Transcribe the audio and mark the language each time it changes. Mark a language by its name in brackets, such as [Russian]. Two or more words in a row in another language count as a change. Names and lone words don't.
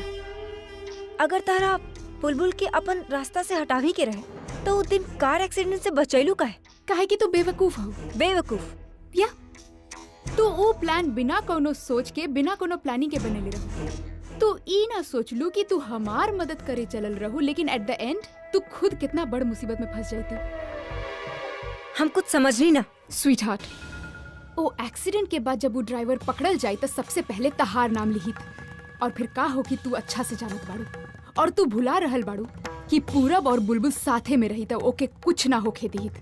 [Bhojpuri] अगर तारा बुलबुल के अपन रास्ता से हटावी के रहे तो उस दिन कार एक्सीडेंट से बचैलू काहे कि तू बेवकूफ हो। बेवकूफ या तू वो प्लान बिना कोनो सोच के बिना कोनो प्लानिंग के बनेले रहू। तू ई ना सोचलू कि तू हमार मदद करे चलल रहू, लेकिन [English] at the end [Bhojpuri] तू खुद कितना बड़ मुसीबत में फंस जाती। हम कुछ समझ नहीं ना। [English] sweet heart, [Bhojpuri] वो एक्सीडेंट के बाद जब वो ड्राइवर पकड़ल जाए तो सबसे पहले तहार नाम लिहित और फिर का हो कि तू अच्छा से जानत बाड़ू और तू भुला रहल बाड़ू कि पूरब और बुलबुल साथे में रही तो ओके कुछ ना होके दीहित।